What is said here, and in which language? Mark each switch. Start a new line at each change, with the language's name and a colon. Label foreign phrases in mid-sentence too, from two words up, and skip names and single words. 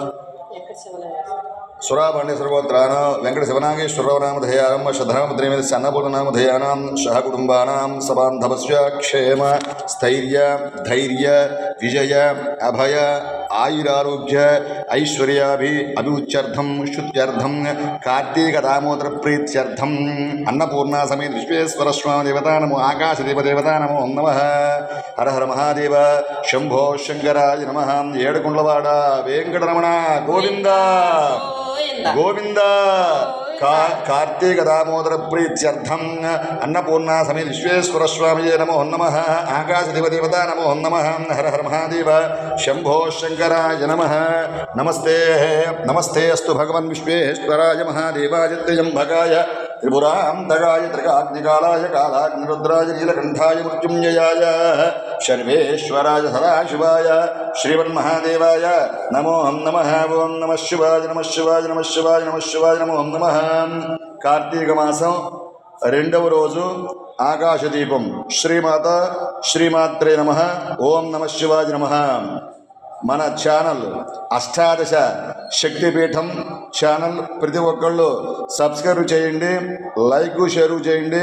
Sanskrit: सुरापाण्ड्यसर्वगोत्राणां वेङ्कटशिवनागेश्वररावनामधेयानां धर्मपत्नीमतिस्य अन्नपूर्णनामधेयानां सहकुटुम्बानां सबान्धवस्य क्षेम स्थैर्य धैर्य विजय अभय आयुरारोग्य ऐश्वर्याभिवृद्ध्यर्थं शुद्ध्यर्थं कार्तीकदामोदरप्रीत्यर्थं अन्नपूर्णा समेत विश्वेश्वरस्वामी देवता नमो आकाशदेवदेवता नमो नमः. हर हर महादेव शंभो शंकराय नमः.
Telugu: ఏడుకొండలవాడ వెంకటరమణ గోవింద గోవింద.
Sanskrit: कार्तीक दामोदर प्रीत्यर्थम अन्नपूर्णा समेत विश्वेश्वर स्वामी नमो नमः. आकाशदेवदेवता नमो नमः. हर हर महादेव शंभो शंकराय नमः. नमस्ते नमस्ते अस्तु भगवन् विश्वेश्वराय महादेवाय त्र्यंबकाय त्रिपुरान्तकाय त्रिकाग्निकालाय कालाग्निरुद्राय नीलकण्ठाय मृत्युञ्जयाय सर्वेश्वराय सदाशिवाय श्रीमन्महादेवाय नमो नमः. ओं नमः शिवाय नमः शिवाय नमः शिवाय नमः शिवाय नमो नमः.
Telugu: కార్తీక మాసం రెండవ రోజు ఆకాశదీపం.
Sanskrit: శ్రీమాత శ్రీమాత్రే నమః. ఓం నమః శివాయ నమః.
Telugu: మన ఛానల్ అష్టాదశ శక్తిపీఠం ఛానల్ ప్రతి ఒక్కళ్ళు సబ్స్క్రైబ్ చేయండి, లైక్ షేర్ చేయండి.